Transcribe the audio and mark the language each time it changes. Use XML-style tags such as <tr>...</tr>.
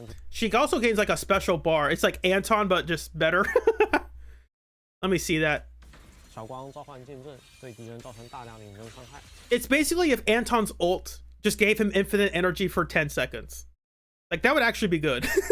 <en>She also gains like a special bar. It's like Anton, but just better. Let me see that.</en> <zh>小光召唤剑阵，对敌人造成大量领针伤害。</zh> <en>It's basically if Anton's ult just gave him infinite energy for 10 seconds. Like, that would actually be good.</en>